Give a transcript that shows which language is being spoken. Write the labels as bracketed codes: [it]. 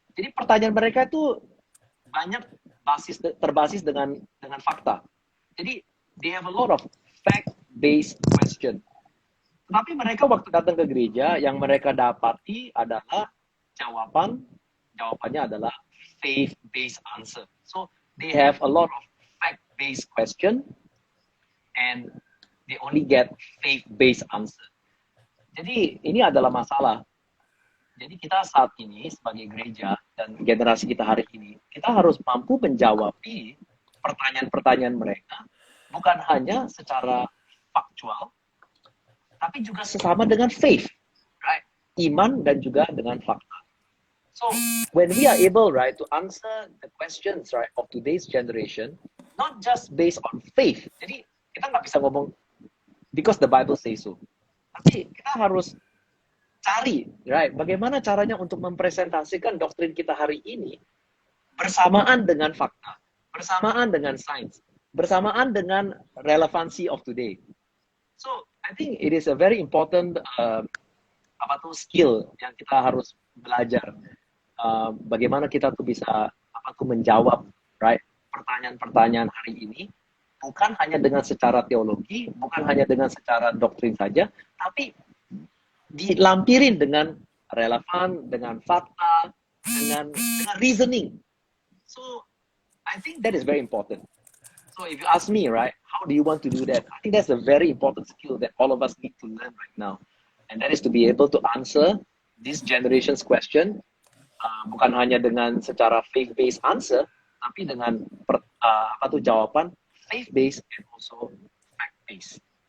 [id] Jadi pertanyaan mereka itu banyak terbasis dengan fakta. [en] Jadi they have a lot of fact-based question. [id] Tapi mereka waktu datang ke gereja yang mereka dapati adalah jawabannya adalah [en] faith-based answer. So they have a lot of fact-based question and they only get faith-based answer. [id] Jadi ini adalah masalah. Jadi kita saat ini sebagai gereja dan generasi kita hari ini, kita harus mampu menjawab pertanyaan-pertanyaan mereka bukan hanya secara faktual, tapi juga sesama dengan faith, right? Iman dan juga dengan fakta. [en] So when we are able, right, to answer the questions, right, of today's generation, not just based on faith. [id] Jadi kita nggak bisa ngomong [en] because the Bible says so, [id] tapi kita harus cari, right, bagaimana caranya untuk mempresentasikan doktrin kita hari ini bersamaan dengan fakta, bersamaan dengan sains, bersamaan dengan relevansi [en] of today. So, I think it is a very important skill [id] yang kita harus belajar. Bagaimana kita tuh bisa menjawab, right, pertanyaan-pertanyaan hari ini bukan hanya dengan secara teologi, bukan hanya dengan secara doktrin saja, tapi dilampirin dengan relevan, dengan fakta, dengan reasoning. [en] So, I think that is very important. So, if you ask me, right, how do you want to do that? I think that's a very important skill that all of us need to learn right now. And that is to be able to answer this generation's question, [id] bukan hanya dengan secara [en] faith-based answer, [id] tapi dengan jawaban [en] faith-based and also fact-based.